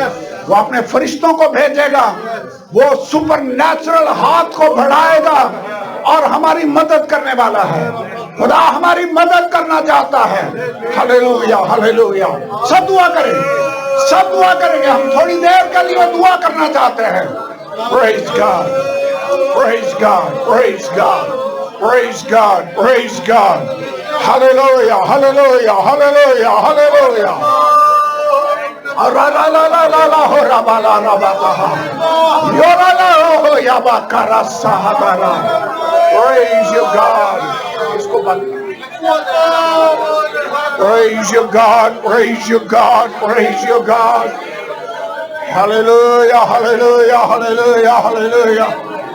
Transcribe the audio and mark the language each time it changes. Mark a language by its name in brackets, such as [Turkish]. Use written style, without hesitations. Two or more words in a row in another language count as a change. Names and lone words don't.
[Urdu] وہ اپنے فرشتوں کو بھیجے گا, وہ [English] super natural [Urdu] ہاتھ کو بڑھائے گا اور ہماری مدد کرنے والا ہے. خدا ہماری مدد کرنا چاہتا ہے. ہلیلویا ہلیلویا. سب دعا کریں, سب دعا کریں گے. ہم تھوڑی دیر کے لیے دعا کرنا چاہتے ہیں. [English] Praise God, praise God, praise God, praise God, praise God. Hallelujah, hallelujah, hallelujah, hallelujah. La la la la la la ho ra ba la ra ba ta ha. Yo la la ho ya ba ka ra sa ha ta ra. Praise you God. [Urdu] اسکو بند. [English] Praise you God, praise you God, praise you God. Hallelujah, hallelujah, hallelujah, hallelujah.